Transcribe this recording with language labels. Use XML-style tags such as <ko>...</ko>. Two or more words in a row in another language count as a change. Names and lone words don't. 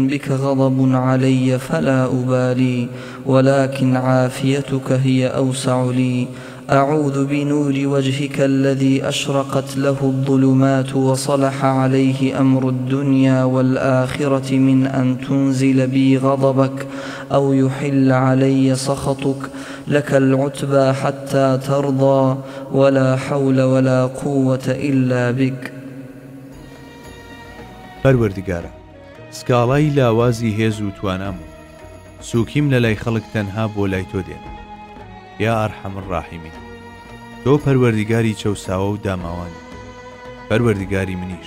<ar>بك غضب علي فلا أبالي ولكن عافيتك هي أوسع لي أعوذ بنور وجهك الذي أشرقت له الظلمات وصلح عليه أمر الدنيا والآخرة من أن تنزل بي غضبك أو يحل علي سخطك لك العتبى حتى ترضى ولا حول ولا قوة إلا بك.</ar> <ckb>پەروەردگارە، سکاڵای لاوازی هێز و توانام و سوکیم لە لای خەڵک تەنها بۆ لای تۆ دێن.</ckb> <ar>یا ئەرحەم الراحیمین،</ar> <ckb>تۆ پەروەردگاری چەوساوە و داماوانی، پەروەردگاری منیش.</ckb>